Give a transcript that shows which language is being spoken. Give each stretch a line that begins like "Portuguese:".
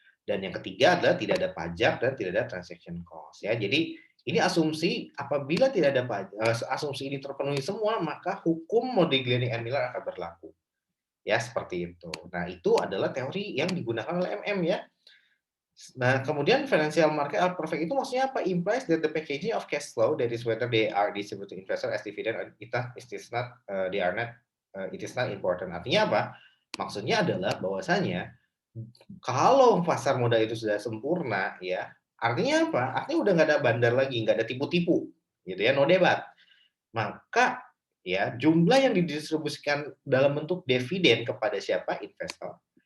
Indonesian: Dan yang ketiga adalah tidak ada pajak dan tidak ada transaction cost ya. Jadi ini asumsi apabila tidak ada pajak, asumsi ini terpenuhi semua maka hukum Modigliani and Miller akan berlaku. Ya, seperti itu. Nah, itu adalah teori yang digunakan oleh MM ya. Nah, kemudian
English: financial market are perfect
Indonesian: itu maksudnya apa?
English: Implies that the packaging of cash flow, that is whether they are distributed to investor as dividend or it is not, they are not, it is not important.
Indonesian: Artinya apa? Maksudnya adalah bahwasanya kalau pasar modal itu sudah sempurna ya, artinya apa? Artinya udah nggak ada bandar lagi, nggak ada tipu-tipu, gitu ya, no debat. Maka ya jumlah yang didistribusikan dalam bentuk dividen kepada siapa? Investor.